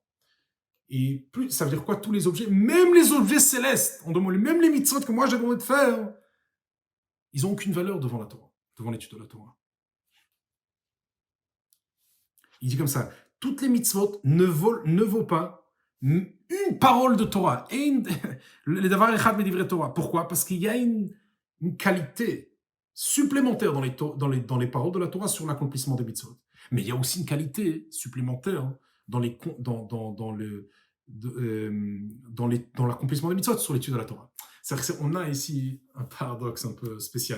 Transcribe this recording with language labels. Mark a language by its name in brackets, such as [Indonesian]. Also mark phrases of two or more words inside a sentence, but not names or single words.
[French] Et plus, ça veut dire quoi? Tous les objets, même les objets célestes, même les mitzvot que moi j'ai demandé de faire, ils n'ont aucune valeur devant la Torah, devant l'étude de la Torah. Il dit comme ça, toutes les mitzvot ne vaut pas une parole de Torah. [Hebrew] Le דבר אחד מדברי תורה. [French] Pourquoi? Parce qu'il y a une qualité supplémentaire dans les paroles de la Torah sur l'accomplissement des mitzvot. Mais il y a aussi une qualité supplémentaire dans l'accomplissement des mitzvot sur l'étude de la Torah. C'est-à-dire qu'on a ici un paradoxe un peu spécial.